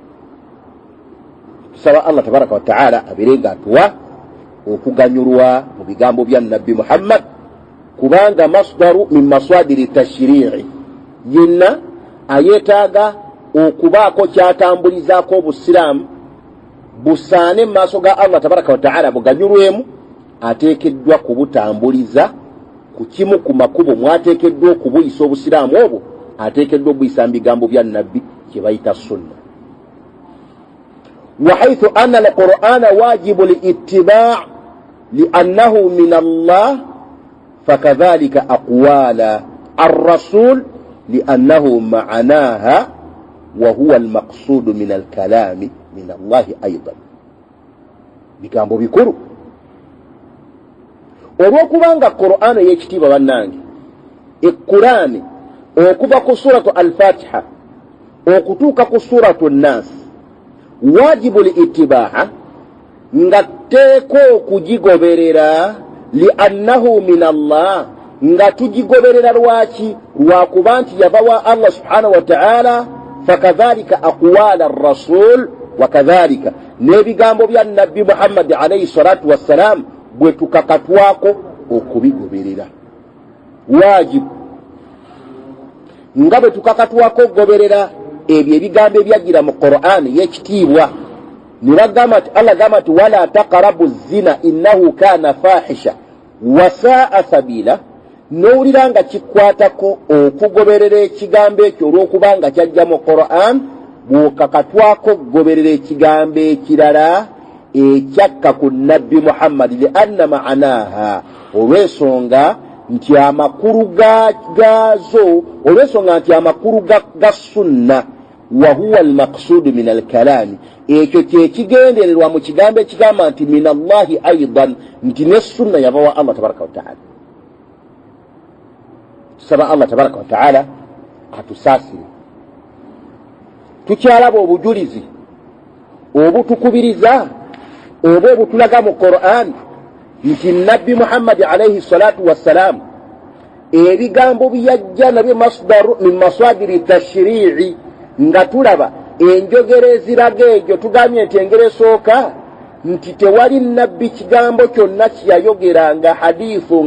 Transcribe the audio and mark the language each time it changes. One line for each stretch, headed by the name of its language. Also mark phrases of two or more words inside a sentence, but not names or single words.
Ganda: tusaba
Arabic: الله تبارك وتعالى
Ganda: abeere ng'atuwa okuganyulwa mu bigambo bya nabbi Muhammad kubanga
Arabic: مصدر من مصادر التشريع
Ganda: yenna ayetaaga okubaako kyatambulizaako obusiraamu busaane mu maaso ga
Arabic: الله تبارك وتعالى
Ganda: buganyulwemu ateekeddwa kubutambuliza ku kimu ku makubo mwateekeddwa okubuyisa obusiraamu obwo ateekeddwa okubuyisa mu bigambo bya nabbi kye bayita sunna
Arabic: وحيث أن القرآن واجب الاتباع لأنه من الله فكذلك أقوال الرسول لأنه معناها وهو المقصود من الكلام من الله أيضا
Ganda: bigambo bikuru olw'okubanga Qur'an y'ekitiibwa bannange Qur'an okuva ku suratu al-Fatiha okutuuka ku suratu an-Nas wajibu al-ittibaa nga teeko okugigoberera
Arabic: لأنه من الله
Ganda: nga tugigoberera lwaki lwakuba nti yava wa
Arabic: الله سبحانه وتعالى فكذلك أقوال الرسول وكذلك
Ganda: n'ebigambo bya nabbi Muhammad alayhi
Arabic: الصلاة والسلام
Ganda: bwe tukakatwako okubigoberera wajibu nga bwe tukakatwako okugoberera ebyo ebigambo ebyajjira mu Qur'an y'ekitiibwa ne bagamba nti Allah gamba nti
Arabic: ولا تقربوا الزنا إنه كان فاحشة وساء سبيلا
Ganda: n'owulira nga kikwatako okugoberera ekigambo ekyo olw'okubanga kyajja mu Qur'an bw'okakatwako kugoberera ekigambo ekirala ekyakka ku nabbi Muhammad
Arabic: لأن معناها
Ganda: olw'ensonga nti amakulu gazo olw'ensonga nti amakulu ga sunna
Arabic: وهو المقصود من الكلام
Ganda: ekyo kyekigendererwa mu kigambo ekigamba nti
Arabic: من الله أيضا
Ganda: nti ne sunna yava wa Allah tabaraka wa ta'ala. Tusaba
Arabic: الله تبارك وتعالى
Ganda: atusaasire tukyalaba obujulizi obutukubiriza oba obutulaga mu Qur'an nti nabbi Muhammad
Arabic: عليه الصلاة والسلام
Ganda: ebigambo byajja nabyo
Arabic: مصدر من مصادر التشريع
Ganda: nga tulaba enjogera eziraga egyo tugambye nti engero esooka nti tewali nabbi kigambo kyonna kiyayogeranga hadithu